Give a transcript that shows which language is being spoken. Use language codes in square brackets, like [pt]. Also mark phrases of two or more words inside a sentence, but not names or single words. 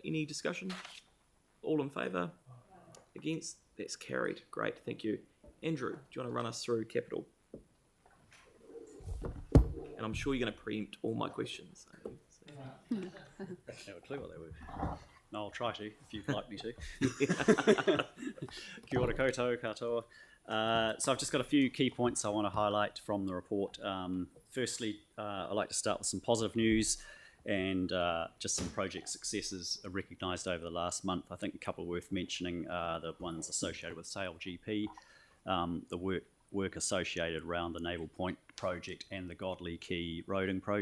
[en] Any discussion? All in favour? Against? That's carried. Great, thank you. Andrew, do you want to run us through capital? And I'm sure you're going to preempt all my questions. I have a clue what they were. No, I'll try to, if you'd like me to. [mi] Kia ora koutou, katoa. [en] So I've just got a few key points I want to highlight from the report. Firstly, I'd like to start with some positive news. and just some project successes are recognised over the last month. I think a couple worth mentioning are the ones associated with Sail GP, the work associated around the Naval Point project and the Godley Key roading project.